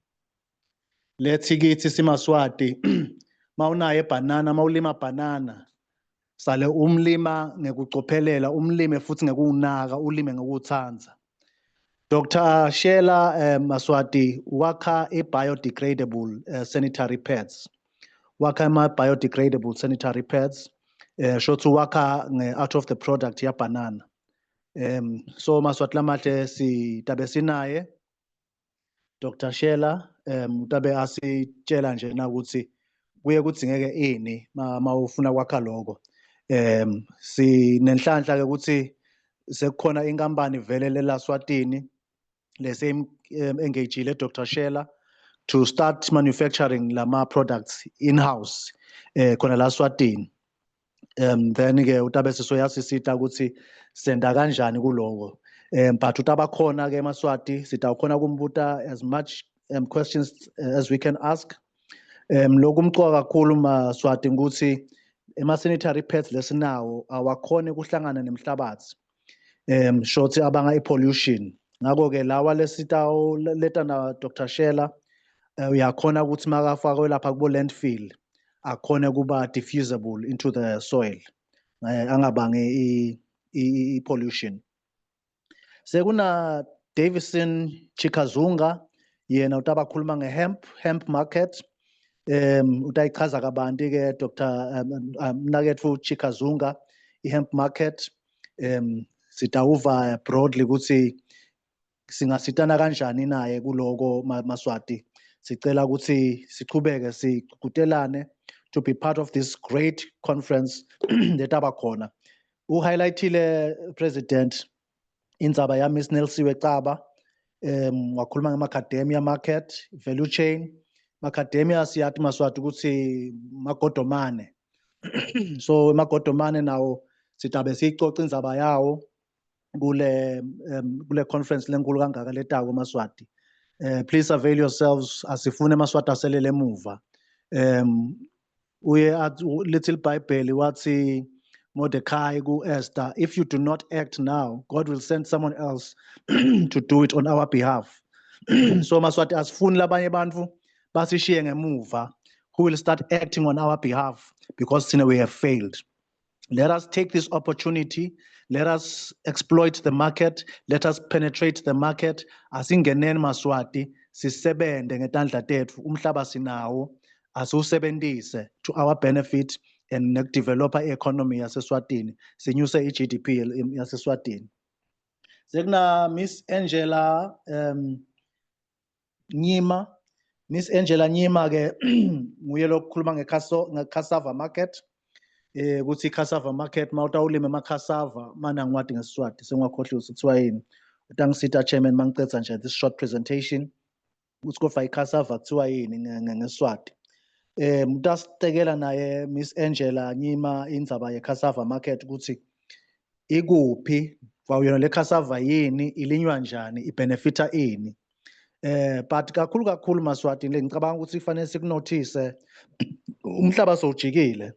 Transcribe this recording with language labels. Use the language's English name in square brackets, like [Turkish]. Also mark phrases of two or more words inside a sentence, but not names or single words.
[Swati] Lethi kithi siMaswati mawunaye banana, mawulima banana sale umlima ngekucophelela, umlime futhi ngekuwunaka, ulime ngekuwuthandza. Dr. Shela Maswati wakha [English] biodegradable sanitary pads. [Swati] Wakha [English] biodegradable sanitary pads. [Swati] Shothi wakha [English] out of the product [Swati] ya banana. So Maswati lamahle si tabe sinaye Dr. Shela tabe asitshela nje na ukuthi kuye kudzingeke ini mawufuna kwakha lokho. Sinenhlanhla ke ukuthi sekukhona inkampani vele lela Swatini lese engagile Dr. Shela [English] to start manufacturing [Swati] lama products in-house khona la Swatini. Then ke utabe sisoyasisita ukuthi senda kanjani kuloko. But utabakhona ke Maswati sitawukhona kumbuta [English] as much questions as we can ask. [Swati] Lokumcoka kakhulu Maswati ukuthi [English] sanitary pads [Swati] lesinawo awakhona kuhlangana nemhlabathi. Shothi abanga pollution. Ngako ke lawa lesitawo leta na Dr. Shela uyakhona ukuthi makafakwe lapha kubo landfill akhona kuba [English] diffusible into the soil. [Swati] Angabange pollution. Sekuna Davison Chikazunga yena utabakhuluma nge-hemp market. Utayichaza kabanti ke Dr. Mnaketfu Chikazunga i-hemp market. Sitawuva broadly ukuthi singasitana kanjani naye kuloko Maswati. Sicela ukuthi sichubeke sikutelane [English] to be part of this great conference [Swati] letabakhona. Highlightile President indzaba ya Miss Nelsiwe Caba wakhuluma ngema-academia market, [English] value chain. [Swati] Macadamia siyathi Maswati ukuthi magodomane. So magodomane nawo sitabe sicoca indzaba yawo kule conference lenkulu kangaka letako Maswati. [English] Please avail yourselves [Swati] asifune Maswati aselele emuva. Uye [English] at little Bible [Swati] wathi Mordecai ku Esther, [English] if you do not act now, God will send someone else to do it on our behalf. So [Swati] Maswati asifuni labanye bantfu basishiye ngemuva [English] who will start acting on our behalf because we have failed. Let us take this opportunity. Let us exploit the market. Let us penetrate the market. [Swati] Asingeneni Maswati sisebende ngetandla tetfu umhlaba sinawo asiwusebentise [English] to our benefit and develop economy [Swati] yaseSwatini sinyuse i-GDP yaseSwatini. Sekuna Miss Angela Nyima. Miss Angela Nyima ke nguye lokukhuluma nge-cassava market. Ukuthi cassava market mawutawulima ama-cassava mana ngiwadi ngeSiswati sengwakhohlwa kuthiwa yini. Utangisita chairman mangicedza nje [English] this short presentation [Swati] ukuthi kofa i-cassava kuthiwa yini ngeSiswati. Mutasitekela naye Miss Angela Nyima indzaba ye-cassava market ukuthi ikuphi kwawuyona le cassava yini ilinywa njani ibenefita ini. But kakhulu Maswati ngicabanga ukuthi kufanele sikunotice umhlaba sowujikile.